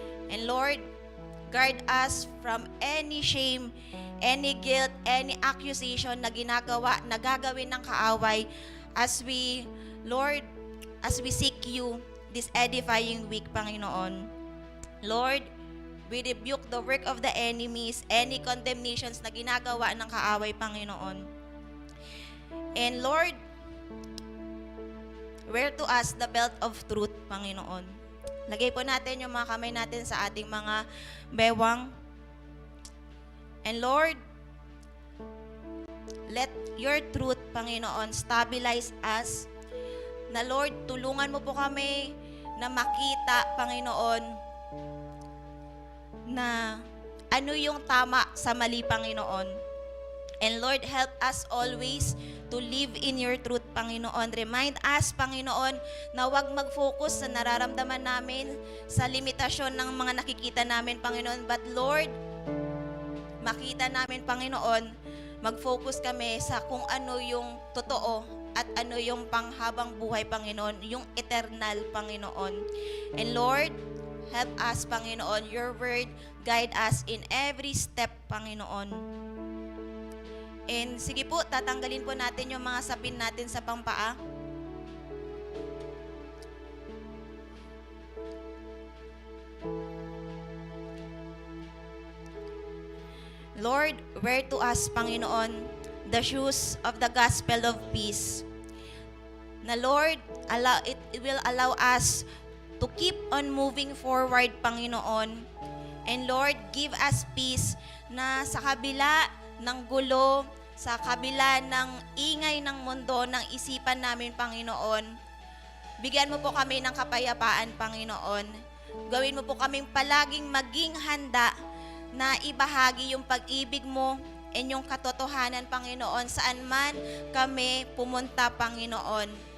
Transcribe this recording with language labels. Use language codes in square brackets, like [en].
[en] And Lord, guard us from any shame, any guilt, any accusation [tl] na gagawin ng kaaway [en] as we, Lord, as we seek you this edifying week, Panginoon. Lord, we rebuke the work of the enemies, any condemnations [tl] na ginagawa ng kaaway, [en] Panginoon. And Lord, wear to us the belt of truth, Panginoon. [tl] Lagay po natin yung mga kamay natin sa ating mga bewang. [en] And Lord, let your truth, Panginoon, stabilize us. [tl] Na Lord, tulungan mo po kami na makita, Panginoon, na ano yung tama sa mali, Panginoon. [en] And Lord, help us always to live in your truth, Panginoon. [tl] Remind us, Panginoon, na huwag mag-focus sa nararamdaman namin, sa limitasyon ng mga nakikita namin, Panginoon. But Lord, makita namin, Panginoon, mag-focus kami sa kung ano yung totoo at ano yung panghabang buhay, Panginoon, yung eternal, Panginoon. [en] And Lord, help us, Panginoon. Your word guide us in every step, Panginoon. [tl] And sige po, tatanggalin po natin yung mga sapin natin sa pampaa. [en] Lord, wear to us, Panginoon, the shoes of the gospel of peace. Na Lord, it will allow us to keep on moving forward, Panginoon. And Lord, give us peace [tl] na sa kabila ng gulo, sa kabila ng ingay ng mundo, ng isipan namin, Panginoon, bigyan mo po kami ng kapayapaan, Panginoon. Gawin mo po kaming palaging maging handa na ibahagi yung pag-ibig mo and yung katotohanan, Panginoon, saan man kami pumunta, Panginoon.